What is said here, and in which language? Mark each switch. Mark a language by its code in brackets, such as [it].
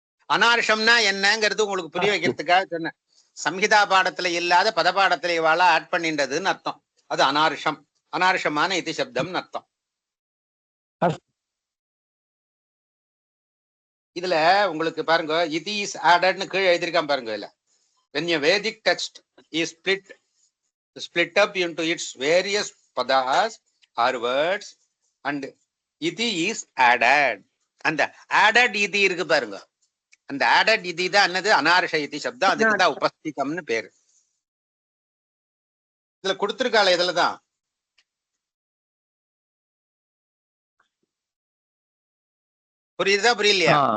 [ta] அனார்ஷம்னா என்னங்கிறது உங்களுக்கு புரிய வைக்கிறதுக்காக சொன்னேன். சம்ஹிதா பாடத்துல இல்லாத பதபாடத்துல இவாள ஆட் பண்ணின்றதுன்னு அர்த்தம். அது அனார்ஷம், அனார்ஷமான இதி சப்தம்னு அர்த்தம். இதுல உங்களுக்கு பாருங்க, இது இஸ் ஆடட்னு கீழே எழுதியிருக்கான் பாருங்க. [en] இதுல when a Vedic text is split up into its various padas or words and iti is added. [ta] அந்த added iti இருக்கு பாருங்க, அந்த added iti தான் என்னது, அனார்ஷ இதி சப்தம். அதுக்கு தான் உபஸ்திதம்னு பேரு. இதுல கொடுத்திருக்காள, இதுலதான் புரியுதா புரியலையா?